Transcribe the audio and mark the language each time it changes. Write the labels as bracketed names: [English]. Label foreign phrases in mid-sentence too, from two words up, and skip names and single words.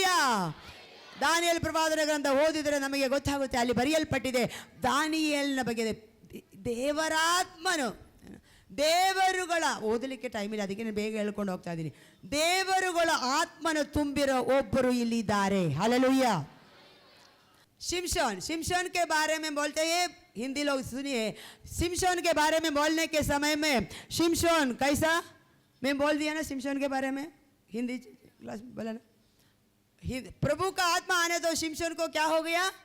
[Kannada] ದಾನಿಯೇಲ್ ಪ್ರವಾದನ ಗ್ರಂಥ ಓದಿದರೆ ನಮಗೆ ಗೊತ್ತಾಗುತ್ತೆ. ಅಲ್ಲಿ ಬರೆಯಲ್ಪಟ್ಟಿದೆ ದಾನಿಯೇಲನ ಬಗ್ಗೆ ದೇವರಾತ್ಮನು, ದೇವರುಗಳ ಓದಲಿಕ್ಕೆ ಟೈಮ್ ಇಲ್ಲ, ಅದಕ್ಕೆ ನಾನು ಬೇಗ ಹೇಳ್ಕೊಂಡು ಹೋಗ್ತಾ ಇದ್ದೀನಿ. ದೇವರುಗಳ ಆತ್ಮನು ತುಂಬಿರೋ ಒಬ್ಬರು ಇಲ್ಲಿದ್ದಾರೆ. ಹಲ್ಲೆಲೂಯ. [Hindi] शिमशोन के बारे में बोलते हैं, हिंदी लोग सुनिए। शिमशोन के बारे में बोलने के समय में शिमशोन कैसा, मैं बोल दिया ना शिमशोन के बारे में, हिंदी क्लास में बोला ना। प्रभु का आत्मा आने तो शिमशोन को क्या हो गया?